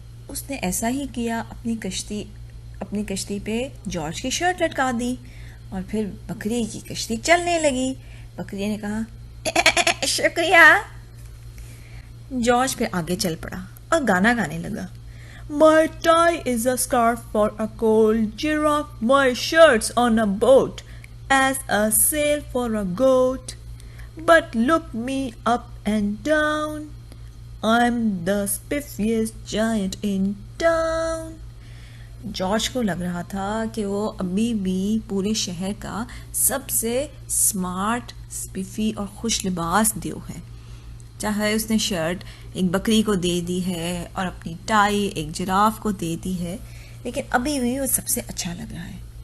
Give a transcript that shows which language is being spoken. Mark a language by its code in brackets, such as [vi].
[hi] उसने ऐसा ही किया, अपनी कश्ती पे जॉर्ज की शर्ट लटका दी और फिर बकरी की कश्ती चलने लगी। बकरी ने कहा शुक्रिया। जॉर्ज फिर आगे चल पड़ा और गाना गाने लगा। [en] My tie is a scarf for a cold giraffe, my shirt's on a boat as a sail for a goat. But look me up and down, I'm the spiffiest giant in town. [hi] George को लग रहा था कि वो अभी भी पूरे शहर का सबसे स्मार्ट, स्पिफी और खुश लिबास देव है। चाहे उसने शर्ट एक बकरी को दे दी है और अपनी टाई एक जिराफ को दे दी है, लेकिन अभी भी वो सबसे अच्छा लग रहा है।